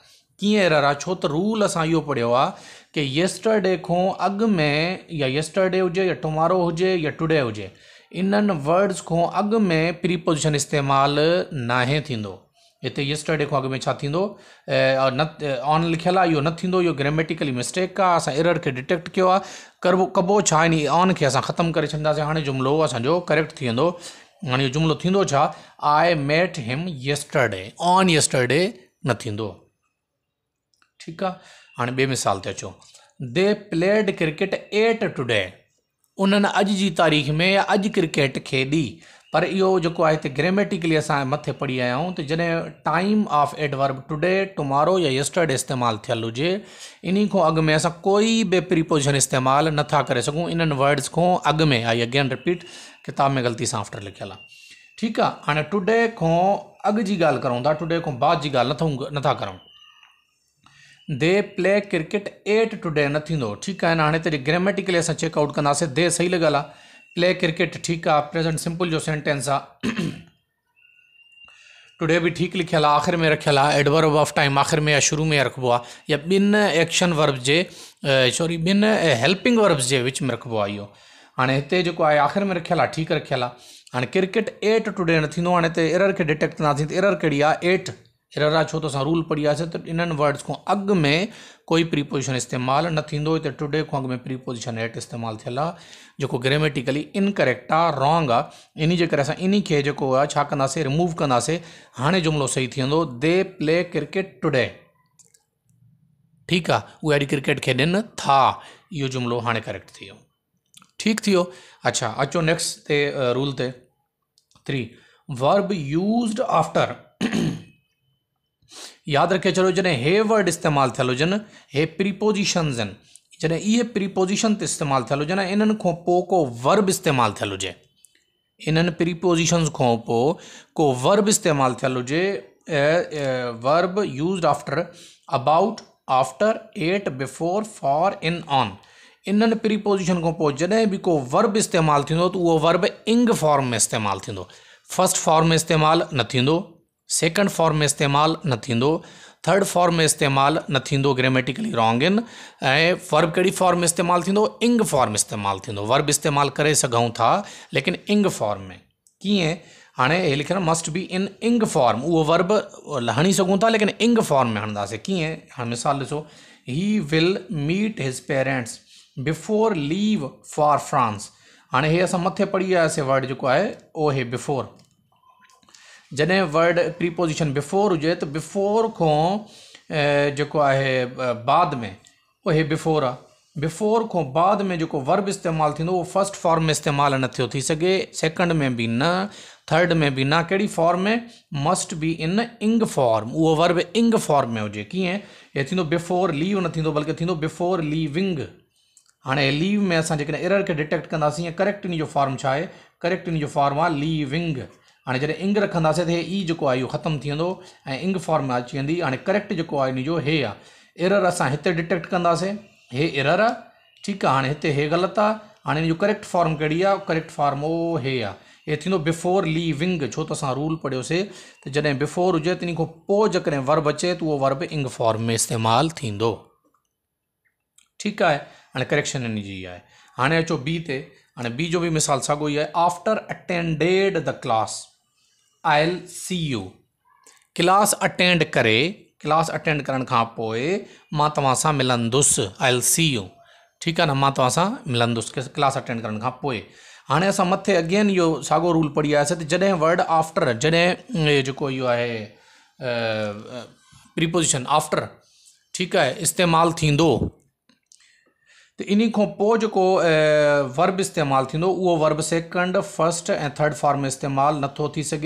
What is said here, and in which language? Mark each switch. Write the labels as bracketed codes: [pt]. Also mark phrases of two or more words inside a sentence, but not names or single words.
[sd] कीअं एरर आहे, छो त रूल असां इहो पढ़ियो आहे कि यस्टरडे खां अॻु में, या यस्टरडे हुजे या टुमारो हुजे या टुडे हुजे, इन्हनि वर्ड्स खां अॻु में प्रीपोजिशन इस्तेमालु नाहे थींदो। हिते यस्टरडे खां अॻु में छा थींदो, न ऑन लिखियलु आहे, इहो न थींदो, इहो [en] grammatically mistake [sd] आहे, असां एरर खे डिटेक्ट कयो आहे। कबो छा, इन ऑन खे असां ख़तमु करे छॾींदासीं। हाणे जुमिलो असांजो करेक्ट थी वेंदो। हाणे इहो जुमिलो थींदो छा, [en] I met him yesterday, on yesterday [sd] न थींदो। ठीकु आहे, हाणे ॿिए मिसाल ते अचो। [en] they played cricket at today, [sd] उन्हनि अॼु जी तारीख़ में या अॼु क्रिकेट खेॾी। पर इहो जेको आहे हिते ग्रेमेटिकली असां मथे पढ़ी आया आहियूं त जॾहिं [en] time of adverb today, [sd] टुमारो या यस्टरडे इस्तेमालु थियलु हुजे, इन खां अॻु में असां कोई बि प्रीपोजिशन इस्तेमालु नथा करे सघूं, इन्हनि वर्ड्स खां अॻु में। [en] I again repeat, [sd] किताब में ग़लती सां आफ्टर लिखियलु आहे। ठीकु आहे, हाणे टुडे खां अॻु जी ॻाल्हि करूं था, टुडे खां बाद जी ॻाल्हि नथा करूं। [en] they play cricket at today [sd] न थींदो। ठीकु आहे न, हाणे हिते ग्रेमेटिकली असां चेकआउट कंदासीं। दे सही लॻल आहे, [en] play cricket [sd] ठीकु आहे, [en] present simple [sd] जो सेंटेंस आहे। टुडे भी ठीक लिखियल आहे, आख़िर में रखियल आहे, [en] adverb of time [sd] आख़िर में या शुरू में रखबो आहे, या ॿिनि [en] action verb [sd] जे ॿिनि [en] helping verbs [sd] जे विच में रखबो आहे इहो। हाणे हिते जेको आहे आख़िर में रखियल आहे, ठीकु रखियल आहे। हाणे क्रिकेट 8 टुडे न थींदो। हाणे हिते एरर खे डिटेक्ट कंदासीं त एरर कहिड़ी आहे, 8 एरर आहे, छो त असां रूल पढ़ी आयासीं त इन्हनि वर्ड्स खां अॻु में कोई प्रीपोजिशन इस्तेमालु न थींदो। हिते टुडे खां अॻु में प्रीपोजिशन 8 इस्तेमालु थियल आहे, जेको [en] grammatically incorrect [sd] आहे, रॉन्ग आहे। इन जे करे असां इन खे जेको आहे छा कंदासीं, रिमूव कंदासीं। हाणे जुमिलो सही थी वेंदो, [en] they play cricket today, [sd] ठीकु आहे, उहे अॼु क्रिकेट खेॾनि था, इहो जुमिलो हाणे करेक्ट थी वियो, ठीकु थी वियो। अच्छा, अचो नेक्स्ट ते रूल ते 3, [en] verb used after. [sd] यादि रखे छॾियो, जॾहिं हे वर्ड इस्तेमालु थियल हुजनि, हे प्रीपोजिशन्स आहिनि, जॾहिं इहे प्रीपोजिशन ते इस्तेमालु थियल हुजनि, इन्हनि खां पोइ को वर्ब इस्तेमालु थियल हुजे, इन्हनि प्रीपोजिशन्स खां पोइ को वर्ब इस्तेमालु थियल हुजे, [en] verb used after, about, after, at, before, for, in, on, [sd] इन्हनि प्रीपोजिशन खां पोइ जॾहिं बि को वर्ब इस्तेमालु थींदो त उहो वर्ब [en] ing form [sd] में इस्तेमालु थींदो। [en] first form [sd] में इस्तेमालु न थींदो, [en] second form [sd] में इस्तेमालु न थींदो, [en] third form [sd] में इस्तेमालु न थींदो, [en] grammatically wrong [sd] आहिनि। ऐं वर्ब कहिड़ी फॉर्म में इस्तेमालु थींदो, [en] ing form [sd] इस्तेमालु थींदो। वर्ब इस्तेमालु करे सघूं था लेकिन [en] ing form [sd] में। कीअं, हाणे हे लिखियल [en] must be in ing form, [sd] उहो वर्ब हणी सघूं था लेकिन [en] ing form [sd] में हणंदासीं। कीअं, हाणे मिसाल ॾिसो, [en] he will meet his parents before leave for France. [sd] हाणे हे असां मथे पढ़ी आयासीं वर्ड जेको आहे उहो हे बिफोर। जॾहिं [en] word preposition before [sd] हुजे त बिफोर खां जेको आहे बाद में उहो हे बिफोर आहे। बिफोर खां बाद में जेको वर्ब इस्तेमालु थींदो उहो [en] first form [sd] में इस्तेमालु न थियो थी सघे, सेकंड में बि न, थर्ड में बि न। कहिड़ी फॉर्म में, [en] must be in ing form, [sd] उहो वर्ब [en] ing form [sd] में हुजे। कीअं, हे थींदो [en] before leave [sd] न थींदो बल्कि थींदो [en] before leaving. [sd] हाणे लीव में असां जेकॾहिं एरर खे डिटेक्ट कंदासीं, करेक्ट इन जो फॉर्म छा आहे, करेक्ट इन जो फॉर्म आहे लीविंग। हाणे जॾहिं इंग रखंदासीं त हे ई जेको आहे इहो ख़तमु थी वेंदो ऐं [en] ing form [sd] में अची वेंदी। हाणे करेक्ट जेको आहे इन जो हे आहे, एरर असां हिते डिटेक्ट कंदासीं, हे एरर आहे, ठीकु आहे। हाणे हिते हे ग़लति आहे, हाणे इन जो [en] correct form [sd] कहिड़ी आहे, [en] correct form [sd] ओ हे आहे, हे थींदो [en] before leaving. [sd] छो त असां रूल पढ़ियोसीं त जॾहिं बिफोर हुजे त इन खां पोइ जेकॾहिं वर्ब अचे त उहो वर्ब [en] ing form [sd] में इस्तेमालु थींदो, ठीकु आहे। हाणे करेक्शन इन जी आहे। हाणे अचो बी ते। हाणे बी जो बि मिसाल साॻियो ई आहे, [en] After attended the class I will see you. class attend [sd] करे, [en] class attend [sd] करण खां पोइ मां तव्हां सां मिलंदुसि, [en] I will see you, [sd] ठीकु आहे न, मां तव्हां सां मिलंदुसि [en] class attend [sd] करण खां पोइ। हाणे असां मथे अगेन इहो साॻियो रूल पढ़ी आयासीं त जॾहिं वर्ड आफ्टर, जॾहिं जेको इहो आहे [en] preposition after, [sd] ठीकु आहे, इस्तेमालु थींदो त इन खां पोइ जेको वर्ब इस्तेमालु थींदो उहो वर्ब सेकंड, फर्स्ट ऐं [en] third form [sd] में इस्तेमालु नथो थी सघे।